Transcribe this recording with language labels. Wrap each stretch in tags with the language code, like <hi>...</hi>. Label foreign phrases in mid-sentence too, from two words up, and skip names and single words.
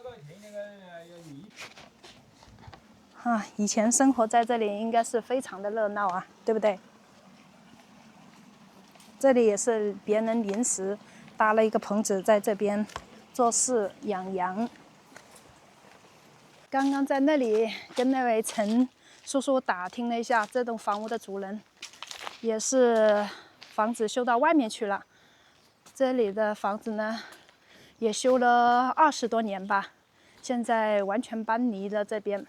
<zh>以前生活在這裡應該是非常的熱鬧啊，對不對？這裡也是別人臨時搭了一個棚子，在這邊做事養羊。剛剛在那裡跟那位陳叔叔打聽了一下，這棟房屋的主人也是房子修到外面去了。這裡的房子呢，也修了20多年吧，現在完全搬離了這邊。</zh>